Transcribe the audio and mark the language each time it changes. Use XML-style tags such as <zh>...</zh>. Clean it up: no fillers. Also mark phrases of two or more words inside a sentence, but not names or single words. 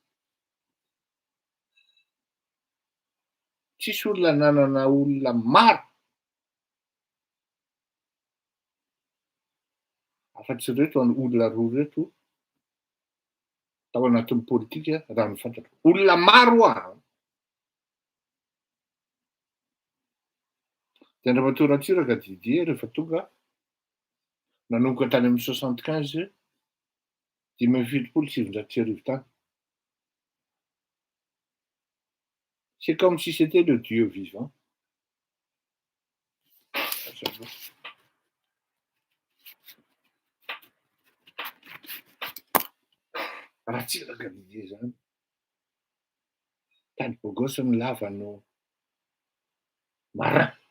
<mg>Tsisy olona nanana olona maro afa-tsy reto olona roa reto tao anatin'ny politika raha ny fantatro. Olona maro dia Andriamatoa Ratsiraka Didier rehefa tonga nanomboka tany amin'ny 75 570 tany.</mg> <fr>C'est comme si c'était le Dieu vivant.</fr> <mg>Ratsiraka Didier zany. Tany bogosiny lava no marin.</mg>